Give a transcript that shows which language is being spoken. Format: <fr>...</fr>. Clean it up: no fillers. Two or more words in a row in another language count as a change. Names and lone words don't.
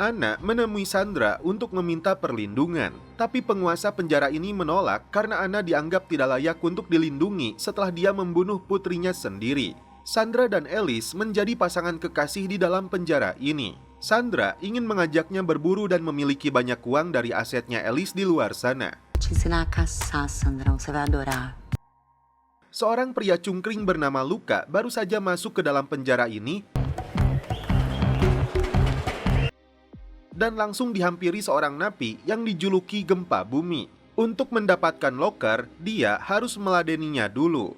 <id>Anna menemui Sandra untuk meminta perlindungan. Tapi penguasa penjara ini menolak karena Anna dianggap tidak layak untuk dilindungi setelah dia membunuh putrinya sendiri. Sandra dan Alice menjadi pasangan kekasih di dalam penjara ini. Sandra ingin mengajaknya berburu dan memiliki banyak uang dari asetnya Alice di luar sana.</id> <pt>Te ensinar a caçar, Sandrão. Você vai adorar.</pt> <id>Seorang pria cungkring bernama Luca baru saja masuk ke dalam penjara ini dan langsung dihampiri seorang napi yang dijuluki Gempa Bumi. Untuk mendapatkan loker, dia harus meladeninya dulu.</id>